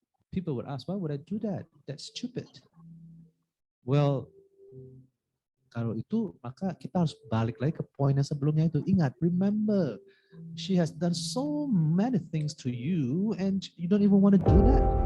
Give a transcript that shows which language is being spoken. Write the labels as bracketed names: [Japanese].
[English] People would ask, why would I do that? That's stupid. Well, [Indonesian] Kalau itu maka kita harus balik lagi ke poin yang sebelumnya itu. Ingat, [English] remember, she has done so many things to you and you don't even want to do that.